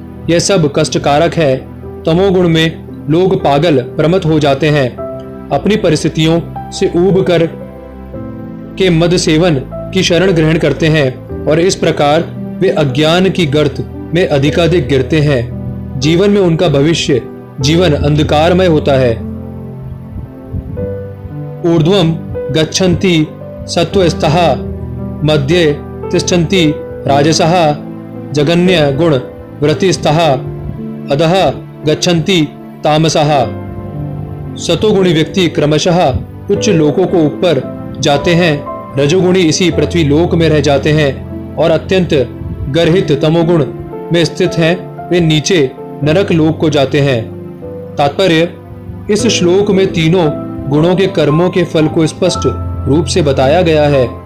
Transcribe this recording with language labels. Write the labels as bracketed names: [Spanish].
[Hindi] यह सब कष्टकारक है। तमोगुण में लोग पागल प्रमत्त हो जाते हैं, अपनी परिस्थितियों से ऊब कर के मद सेवन की शरण ग्रहण करते हैं और इस प्रकार वे अज्ञान की गर्त में अधिकाधिक गिरते हैं। जीवन में उनका भविष्य जीवन अंधकारमय होता है। [Sanskrit] ऊर्ध्वं गच्छन्ति सत्त्वस्थः, मध्ये तिष्ठन्ति राजसः, जगन्य गुण वृत्तिस्थः, अधः गच्छन्ति तामसः। [Hindi] सतोगुणी व्यक्ति क्रमशः उच्च लोकों को ऊपर जाते हैं, रजोगुणी इसी पृथ्वी लोक में रह जाते हैं और अत्यंत गर्हित तमोगुण में स्थित हैं वे नीचे नरक लोक को जाते हैं। तात्पर्य, इस श्लोक में तीनों गुणों के कर्मों के फल को स्पष्ट रूप से बताया गया है।